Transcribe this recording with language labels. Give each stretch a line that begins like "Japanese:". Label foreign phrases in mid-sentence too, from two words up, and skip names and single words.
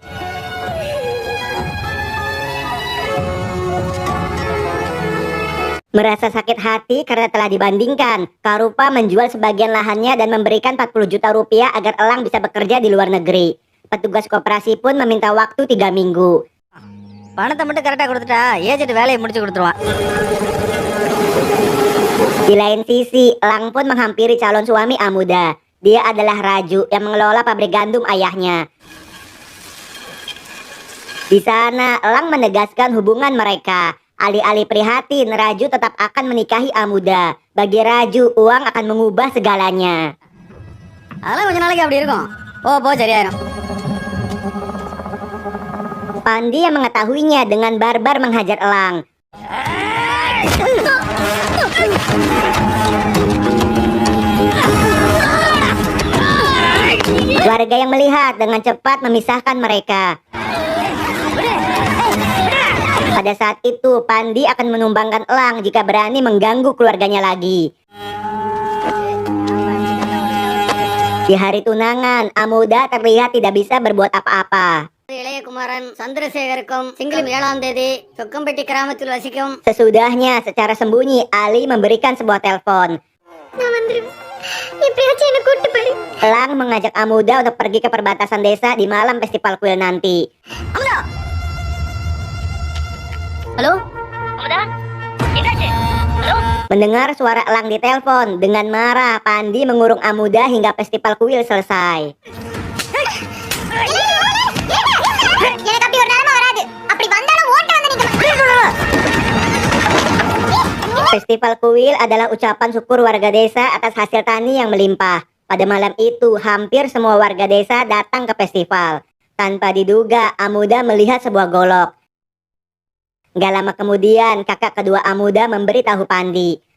Indonesian: Merasa sakit hati karena telah dibandingkan, Karupa menjual sebagian lahannya dan memberikan 40 juta rupiah agar Elang bisa bekerja di luar negeri. Petugas koperasi pun meminta waktu 3 minggu.
Tamil: பணத்தை மட்டும் கரெக்டா கொடுத்துட்டா ஏஜென்ட் வேலையை முடிச்சு கொடுத்துருவான்.
Indonesian: Di lain sisi, Elang pun menghampiri calon suami Amuda. Dia adalah Raju yang mengelola pabrik gandum ayahnya. Di sana, Elang menegaskan hubungan mereka. Alih-alih prihatin, Raju tetap akan menikahi Amuda. Bagi Raju, uang akan mengubah segalanya.
Tamil: அதெல்லாம் கொஞ்ச நாளைக்கு அப்படி இருக்கும். போ சரியாயிரும்.
Indonesian: Pandi yang mengetahuinya dengan barbar menghajar Elang. Warga yang melihat dengan cepat memisahkan mereka. Pada saat itu, Pandi akan menumbangkan Elang jika berani mengganggu keluarganya lagi. Di hari tunangan, Amuda terlihat tidak bisa berbuat apa-apa.
Tamil: இளைய குமாரன் சந்திரசேகருக்கும் சிங்கிளும் 7ஆம் தேதி சொக்கம்பட்டி கிராமத்தில் வசிக்கும்.
Indonesian: Sesudahnya, secara sembunyi, Ali memberikan sebuah telepon.
Tamil: நான் வந்துருவேன். எப்படியாச்சும் என்ன கூட்டு போயிரு.
Indonesian: Elang mengajak Amuda untuk pergi ke perbatasan desa di malam festival kuil nanti.
Tamil: ஹலோ
Indonesian: Mendengar suara Elang di telepon, dengan marah, Pandi mengurung Amuda hingga festival kuil selesai.
Tamil: எனக்கு அப்படி ஒரு நிலைமை வராது. அப்படி வந்தாலும் ஓட்ட வந்து நிக்க.
Indonesian: Festival kuil adalah ucapan syukur warga desa atas hasil tani yang melimpah. Pada malam itu, hampir semua warga desa datang ke festival. Tanpa diduga, Amuda melihat sebuah golok. Gak lama kemudian, kakak kedua Amuda memberitahu Pandi.